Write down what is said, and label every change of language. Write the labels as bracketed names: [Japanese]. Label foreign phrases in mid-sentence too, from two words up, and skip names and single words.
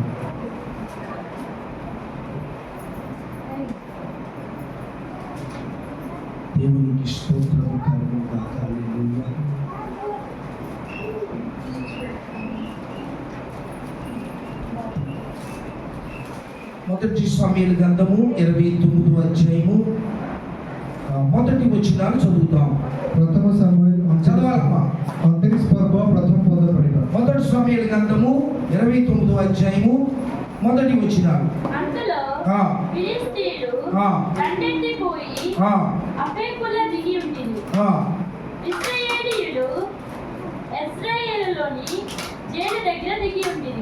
[Telugu] దేవునికి స్తోత్రం కలుగును గాక. హల్లెలూయా. మొదటి సమూయేలు గ్రంథము 29వ అధ్యాయము మొదటి వచనాలు చదువుతాం. [Odia] ପ୍ରଥମ ସାମୁଏଲ [Telugu] చదవాలమ్మా. [Odia] 29 ପର୍ବ ପ୍ରଥମ ପଦ ପଢିବା। [Telugu] మొదటి సమూయేలు గ్రంథము 29వ అధ్యాయము మొదటి వచనాలు. అంతలో ఆ, ఫిలిష్తీయులు ఆ, దండెత్తిపోయి ఆ, అఫెకుల దిగి ఉండిరి. ఆ, ఇశ్రాయేలీయులు ఇశ్రాయేలులోని జైలు దగ్గర దిగి ఉండిరి.